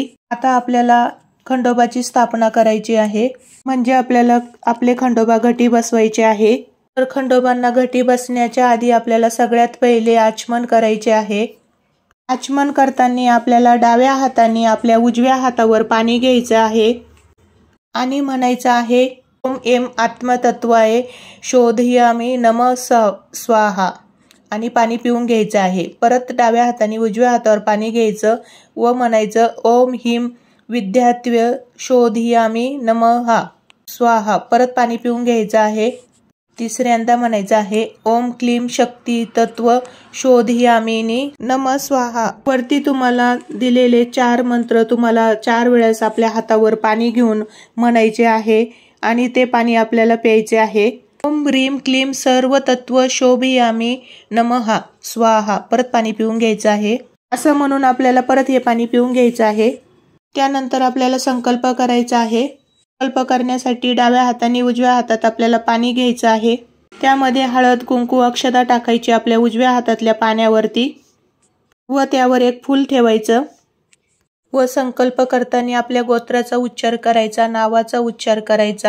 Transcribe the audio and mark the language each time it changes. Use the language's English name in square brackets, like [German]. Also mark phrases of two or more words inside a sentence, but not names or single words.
[Marathi] आता आपल्याला खंडोबाची स्थापना करायची आहे, म्हणजे आपल्याला आपले खंडोबा घटी बसवायचे आहे। तर खंडोबांना घटी बसण्याच्या आधी आपल्याला सगळ्यात पहिले आचमन करायचे आहे। आचमन करताना आपल्याला डाव्या हाताने आपल्या उजव्या हातावर पाणी घ्यायचं आहे आणि म्हणायचं आहे [Sanskrit] ओम एम आत्मतत्वाय शोधयामी नमः स्वाहा [Marathi] आणि पाणी पिऊन घ्यायचं आहे। परत डाव्या हाताने उजव्या हातावर पाणी घ्यायचं व म्हणायचं [Sanskrit] ओम ह्रीं विद्यात्वय शोधयामी नमः स्वाहा, [Marathi] परत पाणी पिऊन घ्यायचं आहे। तिसऱ्यांदा म्हणायचं आहे [Sanskrit] ओम क्लीम शक्ती तत्व शोधयामिनी नमः स्वाहा। [Marathi] वरती तुम्हाला दिलेले 4 मंत्र तुम्हाला 4 वेळेस आपल्या हातावर पाणी घेऊन म्हणायचे आहे आणि ते पाणी आपल्याला प्यायचे आहे। [Sanskrit] ओम ह्रीं क्लीम सर्व तत्व शोभयामी नमः स्वाहा, [Marathi] परत पाणी पिऊन घ्यायचं आहे। असं म्हणून आपल्याला परत हे पाणी पिऊन घ्यायचं आहे। त्यानंतर आपल्याला संकल्प करायचा आहे। संकल्प करण्यासाठी डाव्या हाताने उजव्या हातात आपल्याला पाणी घ्यायचं आहे। त्यामध्ये हळद कुंकू अक्षता टाकायची आपल्या उजव्या हातातल्या पाण्यावरती व त्यावर एक फूल ठेवायचं व संकल्प करताना आपल्या गोत्राचा उच्चार करायचा, नावाचा उच्चार करायचा।